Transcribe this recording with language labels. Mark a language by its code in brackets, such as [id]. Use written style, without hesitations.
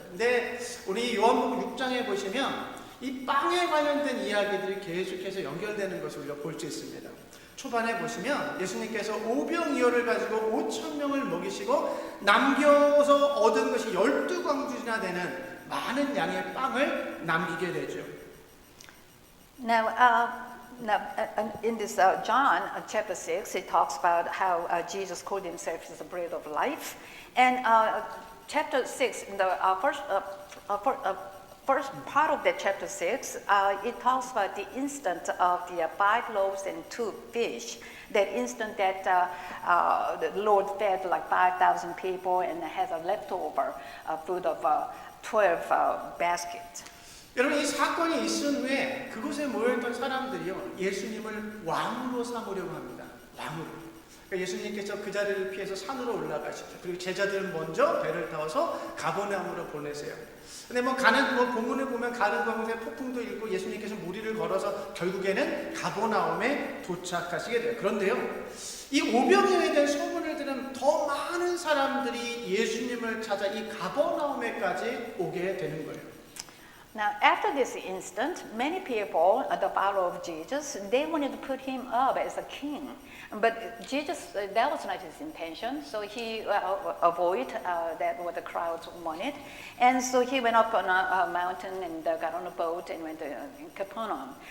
[ko] 근데 우리 요한복음 6장에 보시면 이 빵에 관련된 이야기들이 계속해서 연결되는 것을 우리가 볼 수 있습니다. 초반에 보시면 예수님께서 오병이어를 가지고 5,000명을 먹이시고 남겨서 얻은 것이 12광주나 되는 많은 양의 빵을 남기게 되죠. [en] Now, in this John chapter 6, it talks about how Jesus called himself as the bread of life. And chapter 6, in the first part of that chapter 6, it talks about the instant of the 5 loaves and 2 fish. That instant that the Lord fed like 5,000 people and has a leftover food of 12 baskets. [ko] 여러분 이 사건이 있은 후에 그곳에 모여있던 사람들이요 예수님을 왕으로 삼으려고 합니다. 왕으로. 그러니까 예수님께서 그 자리를 피해서 산으로 올라가시죠. 그리고 제자들은 먼저 배를 타서 가버나움으로 보내세요. 근데 본문에 보면 가는 가운데 폭풍도 일고 예수님께서 무리를 걸어서 결국에는 가버나움에 도착하시게 돼요. 그런데요, 이 오병이어에 대한 소문을 들은 더 많은 사람들이 예수님을 찾아 이 가버나움에까지 오게 되는 거예요. [en] Now, after this incident, many people, the followers of Jesus, they wanted to put him up as a king. But Jesus, that was not his intention, so he avoided that what the crowds wanted. And so he went up on a mountain and got on a boat and went to Capernaum.